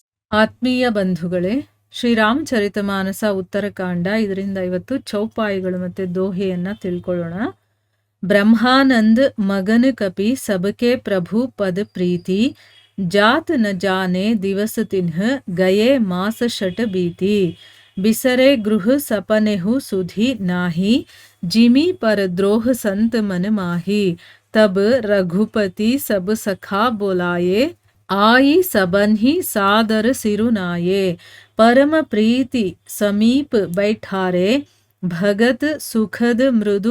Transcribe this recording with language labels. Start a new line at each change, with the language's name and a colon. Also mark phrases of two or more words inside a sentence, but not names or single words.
Kannada: ಆತ್ಮೀಯ ಬಂಧುಗಳೇ, ಶ್ರೀರಾಮಚರಿತಮಾನಸ ಉತ್ತರಕಾಂಡ, ಇದರಿಂದ ಇವತ್ತು ಚೌಪಾಯಿಗಳು ಮತ್ತೆ ದೋಹೆಯನ್ನ ತಿಳ್ಕೊಳ್ಳೋಣ.
Awadhi: ब्रह्मानंद मगन कपि सबके प्रभु पद प्रीति, जात न जाने दिवस तिन्ह गये मास षट बीती, बिसरे गृह सपनेहु सुधि नाही, जिमी पर द्रोह संत मन माही, तब रघुपति सब सखा बोलाये, आई सबन्ही सादर सिरुनाये, परम प्रीति समीप बैठारे, भगत सुखद मृदु